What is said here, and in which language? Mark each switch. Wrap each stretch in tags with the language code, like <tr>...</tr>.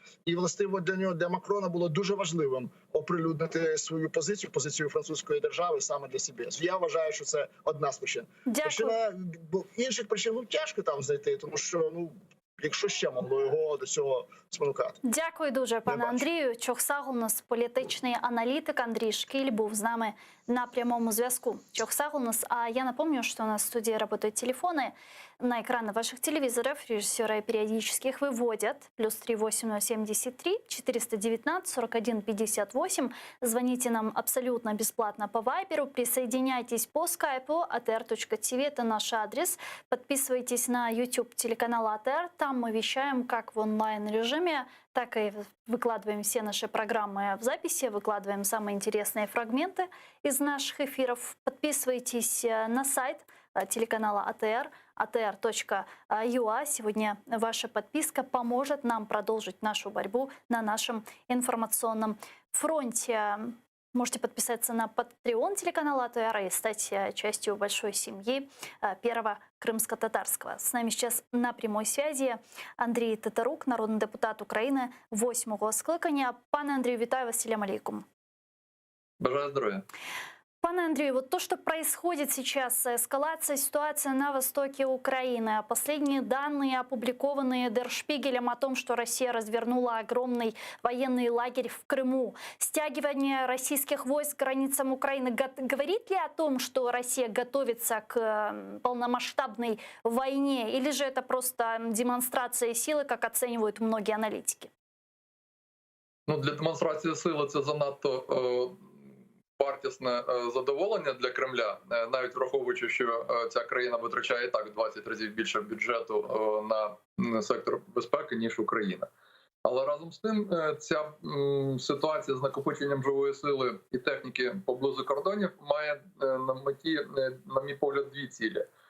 <uk>І властиво для Макрона було дуже важливим оприлюднити свою позицію французької держави саме для CBS. Я вважаю, що це одна з причин. Причина, бо інших причин тяжко там знайти, тому що якщо ще могло його до цього спонукати. Дякую дуже, пане Андрію. Чохсагл, у нас політичний аналітик Андрій Шкіль був з нами на прямому зв'язку.</uk> <ru>Чохсагл у нас, а я напомню, что у нас в студии работают телефоны. На экраны ваших телевизоров режиссеры периодически их выводят. +3 8073 419 41 58. Звоните нам абсолютно бесплатно по Вайберу. Присоединяйтесь по скайпу atr.tv. Это наш адрес. Подписывайтесь на YouTube телеканала АТР. Там мы вещаем как в онлайн-режиме, так и выкладываем все наши программы в записи, выкладываем самые интересные фрагменты из наших эфиров. Подписывайтесь на сайт телеканала АТР, atr.ua. Сегодня ваша подписка поможет нам продолжить нашу борьбу на нашем информационном фронте. Можете подписаться на Patreon телеканала АТР и стать частью большой семьи Первого Крымско-Татарского. С нами сейчас на прямой связи Андрій Тетерук,</ru> <uk>народний депутат України 8-го скликання. Пане Андрію, вітаю вас, салям алейкум. Бажаю здоровья.</uk> <ru>Пане Андрею, вот то, что происходит сейчас, эскалация ситуации на востоке Украины, последние данные, опубликованные Der Spiegel о том, что Россия развернула огромный военный лагерь в Крыму, стягивание российских войск к границам Украины, говорит ли о том, что Россия готовится к полномасштабной войне, или же это просто демонстрация силы, как оценивают многие аналитики?</ru> <uk>Ну, для демонстрації сили це занадто вартісне задоволення для Кремля, навіть враховуючи, що ця країна витрачає і так 20 разів більше бюджету на сектор безпеки, ніж Україна. Але разом з тим ця ситуація з накопиченням живої сили і техніки поблизу кордонів має на меті, на мій погляд, дві цілі.</uk>